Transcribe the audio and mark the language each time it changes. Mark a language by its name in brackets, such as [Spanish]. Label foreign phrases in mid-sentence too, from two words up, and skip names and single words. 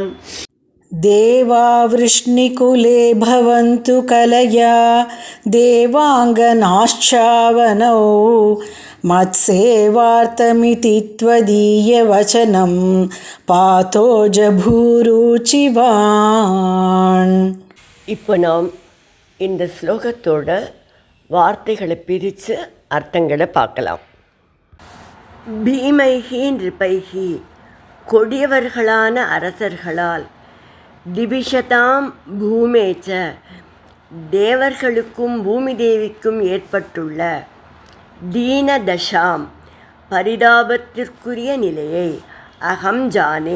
[Sanskrit] देवा वृष्णिकुले भवन्तु कलया देवाङ्गनाश्चावनौ. मत्सेवार्थमिति त्वदीयवचनं पातो जबूरुचिवान्. [Tamil] இப்போ நாம் இந்த ஸ்லோகத்தோட வார்த்தைகளை பிரித்து அர்த்தங்களை பார்க்கலாம். [Sanskrit] भीमैः नृपैः, [Tamil] கொடியவர்களான அரசர்களால், [Sanskrit] दिविषदां भूमेश्च, [Tamil] தேவர்களுக்கும் பூமி தேவிக்கும் ஏற்பட்டுள்ள, தீனதசாம், பரிதாபத்திற்குரிய நிலையை, [Sanskrit] अहं जाने,